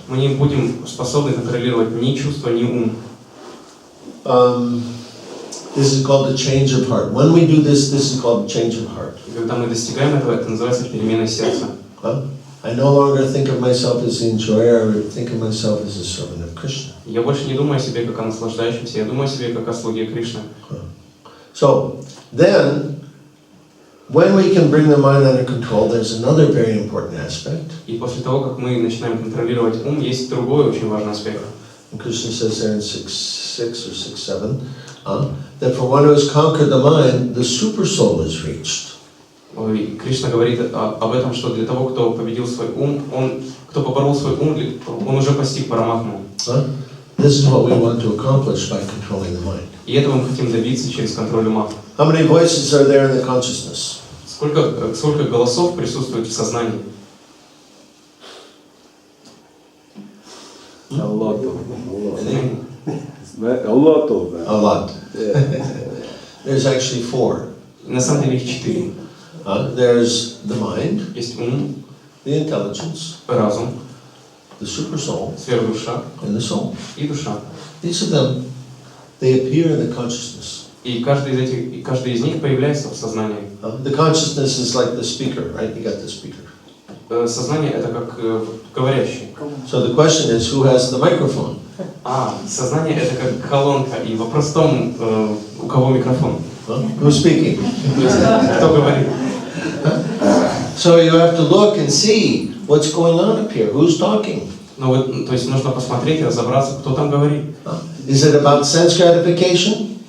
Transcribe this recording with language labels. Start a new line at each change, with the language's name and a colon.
Russian: Мы не будем способны контролировать ни чувства, ни ум.
English: This is called the change of heart. When we do this, this is called change of heart.
Russian: И когда мы достигаем этого, это называется переменой сердца.
English: I no longer think of myself as the enjoyer, I think of myself as a servant of Krishna.
Russian: Я больше не думаю о себе как о наслаждающемся, я думаю о себе как о слуге Кришны.
English: So then, when we can bring the mind under control, there's another very important aspect.
Russian: И после того, как мы начинаем контролировать ум, есть другой очень важный аспект.
English: And Krishna says there in 6.6 or 6.7, that for one who has conquered the mind, the super soul is reached.
Russian: И Кришна говорит об этом, что для того, кто победил свой ум, кто поборол свой ум, он уже постиг параматму.
English: This is what we want to accomplish by controlling the mind.
Russian: И этого мы хотим добиться через контроль ума.
English: How many voices are there in the consciousness?
Russian: Сколько голосов присутствует в сознании?
English: A lot of them. A lot. There's actually 4.
Russian: На самом деле их 4.
English: There's the mind,
Russian: Есть ум,
English: the intelligence,
Russian: разум,
English: the super soul,
Russian: сверхдуша
English: and the soul.
Russian: и душа.
English: Each of them, they appear in the consciousness.
Russian: И каждый из них появляется в сознании.
English: The consciousness is like the speaker, right? You got the speaker.
Russian: Сознание это как говорящий.
English: So the question is, who has the microphone?
Russian: Сознание это как колонка, и вопрос в том, у кого микрофон.
English: Who's speaking?
Russian: Кто говорит?
English: So you have to look and see what's going on up here. Who's talking?
Russian: Ну вот, то есть нужно посмотреть и разобраться, кто там говорит.
English: Is it about sense gratification?